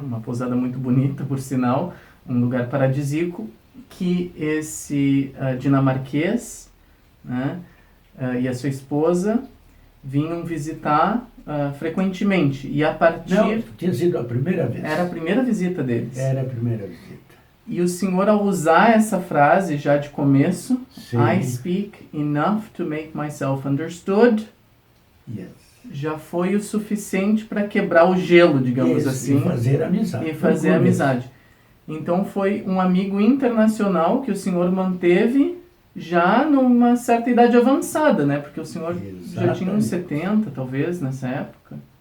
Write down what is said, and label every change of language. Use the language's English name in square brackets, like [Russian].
[Portuguese] Uma pousada muito bonita, por sinal, um lugar paradisíaco, que esse dinamarquês, né, e a sua esposa vinham visitar frequentemente. E a partir... Não, tinha sido a primeira vez. Era a primeira visita deles. Era a primeira visita. E o senhor, ao usar essa frase já de começo, Sim. [English] I speak enough to make myself understood, Yes. [Portuguese] já foi o suficiente para quebrar o gelo, digamos Isso, assim. E fazer amizade. E fazer amizade. Então foi um amigo internacional que o senhor manteve já numa certa idade avançada, né? Porque o senhor já tinha uns 70, talvez, nessa época.